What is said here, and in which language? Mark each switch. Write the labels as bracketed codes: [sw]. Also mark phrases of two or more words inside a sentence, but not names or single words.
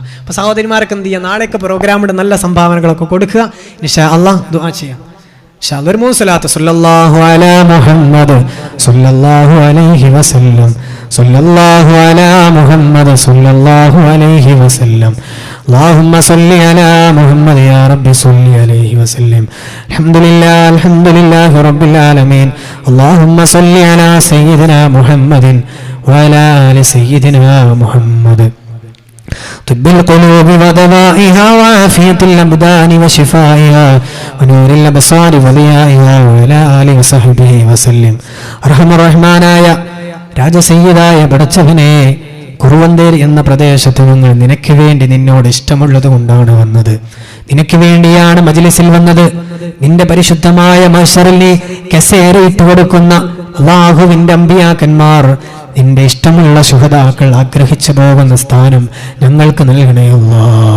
[ml] അപ്പോൾ സഹോദരിമാരൊക്കെ എന്ത് ചെയ്യുക, നാളെയൊക്കെ പ്രോഗ്രാമിൻ്റെ നല്ല സംഭാവനകളൊക്കെ കൊടുക്കുക. [ar] إن شاء الله [ml] ദുആ ചെയ്യാം. [ar] إن شاء الله [ml] ഒരു 3 സ്വലാത്ത് [ar] صلى الله على محمد صلى الله عليه وسلم صلى الله على محمد صلى الله عليه وسلم اللهم صل على محمد يا رب صل عليه وسلم الحمد لله رب العالمين اللهم صل على سيدنا محمد وعلى آل سيدنا محمد طب القلوب ودوائها وعافية الأبدان وشفائها ونور الأبصار وضيائها وعلى آله وصحبه وسلم أرحم الرحمن [ml] രാജസയ്യിദായ പടച്ചവനെ, കുറുവന്തേർ എന്ന പ്രദേശത്ത് ഞങ്ങൾ നിനക്ക് വേണ്ടി നിന്നോട് ഇഷ്ടമുള്ളത് കൊണ്ടാണ് വന്നത്. നിനക്ക് വേണ്ടിയാണ് മജ്ലിസിൽ വന്നത്. നിന്റെ പരിശുദ്ധമായ മഹ്ശറിൽ നീ കസേരയിട്ട് കൊടുക്കുന്ന അല്ലാഹുവിന്റെ അമ്പിയാക്കന്മാർ, നിന്റെ ഇഷ്ടമുള്ള ശുഹദാക്കൾ ആഗ്രഹിച്ചു പോകുന്ന സ്ഥാനം ഞങ്ങൾക്ക് നൽകണേ അല്ലാഹ്.